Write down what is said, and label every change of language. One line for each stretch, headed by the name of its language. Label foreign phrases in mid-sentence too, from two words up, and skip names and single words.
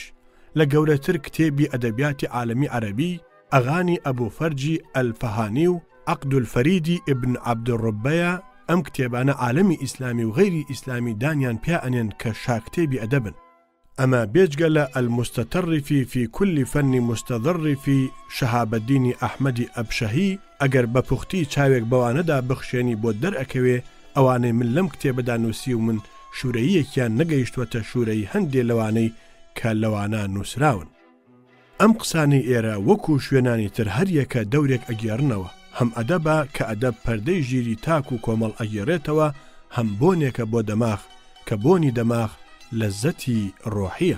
Central Kurdish: لە گەورەتر کتێبی ئەدەبیاتی عالەمی عەرەبی ئەغانی ئەبوو فەرجی ئەلفەهانی و عەقد الفەریدی ئیبن عەبدوڕبەیە. ئەم کتێبانە عالەمی ئیسلامی و غەیری ئیسلامی دانیان پێ ئەنێن کە شاکتێبی ئەدەبن. ئەمە بێجگە لە المستەتەڕفی في كل فن مستەضەڕفی شەهابەدینی ئەحمەدی ئەبشەهی ئەگەر بە پوختی چاوێک بەوانەدا بخشێنی بۆ دەرئەکەوێ ئەوانەی من لەم کتێبەدا نووسی و من شوورەیەکیان نەگەیشتوەتە شوورەی هەندێ لەوانەی کە لەوانە نووسراون. ئەم قسانەی ئێرە وەکو شوێنانی تر هەریەکە دەورێک ئەگێڕنەوە، هەم ئەدەبە کە ئەدەب پەردەی ژیری تاک و کۆمەڵ ئەگێڕێتەوە، هەم بۆنێکە بۆ دەماغ کە بۆنی دەماغ لەزەتی ڕۆحیە.